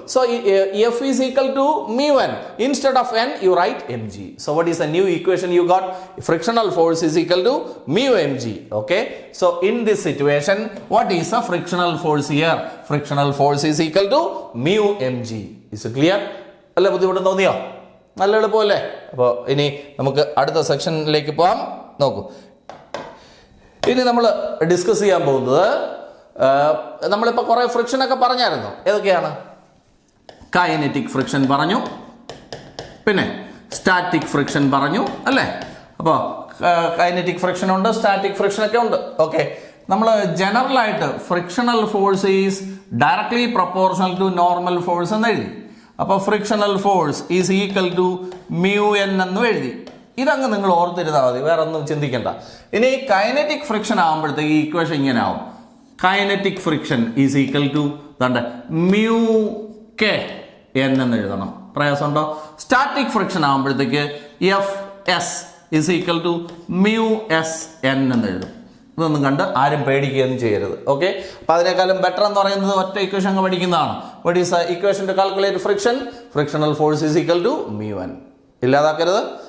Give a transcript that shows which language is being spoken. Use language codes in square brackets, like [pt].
[en] So F is equal to mu n. Instead of n, you write mg. So what is the new equation you got? Frictional force is equal to mu mg. Okay, so in this situation, what is the frictional force here? Frictional force is equal to mu mg. Is it clear? [ml] അല്ലേ, ബുദ്ധിമുട്ട് തോന്നിയോ? നല്ല എളുപ്പമല്ലേ? അപ്പോൾ ഇനി നമുക്ക് അടുത്ത സെക്ഷനിലേക്ക് പോകാം. നോക്കൂ, ഇനി നമ്മൾ ഡിസ്കസ് ചെയ്യാൻ പോകുന്നത്, നമ്മളിപ്പോൾ കുറേ ഫ്രിക്ഷനൊക്കെ പറഞ്ഞായിരുന്നു. ഏതൊക്കെയാണ്? കൈനറ്റിക് ഫ്രിക്ഷൻ പറഞ്ഞു, പിന്നെ സ്റ്റാറ്റിക് ഫ്രിക്ഷൻ പറഞ്ഞു, അല്ലേ? അപ്പോൾ കൈനറ്റിക് ഫ്രിക്ഷൻ ഉണ്ട്, സ്റ്റാറ്റിക് ഫ്രിക്ഷനൊക്കെ ഉണ്ട്. ഓക്കെ, നമ്മൾ ജനറലായിട്ട് [en] frictional force is directly proportional to normal force [ml] എന്ന് എഴുതി. [en] അപ്പോൾ frictional force is equal to mu n [ml] എന്നും എഴുതി. ഇതങ്ങ് നിങ്ങൾ ഓർത്തിരുന്നാൽ മതി, വേറെ ഒന്നും ചിന്തിക്കേണ്ട. ഇനി കൈനറ്റിക് ഫ്രിക്ഷൻ ആകുമ്പോഴത്തേക്ക് ഈ ഇക്വേഷൻ ഇങ്ങനെ ആവും. [en] Kinetic friction is equal to mu k n [ml] എന്ന് എഴുതണം. പ്രയാസമുണ്ടോ? സ്റ്റാറ്റിക് ഫ്രിക്ഷൻ ആകുമ്പോഴത്തേക്ക് [en] F S is equal to mu s n [ml] എന്ന് എഴുതും. ഇതൊന്നും കണ്ട് ആരും പേടിക്കുകയൊന്നും ചെയ്യരുത്. ഓക്കെ, അപ്പോൾ അതിനേക്കാളും ബെറ്റർ എന്ന് പറയുന്നത് ഒറ്റ ഇക്വേഷൻ അങ്ങ് പഠിക്കുന്നതാണ്. [en] What is equation to calculate friction? Frictional force is equal to mu n. [ml] ഇല്ലാതാക്കരുത്.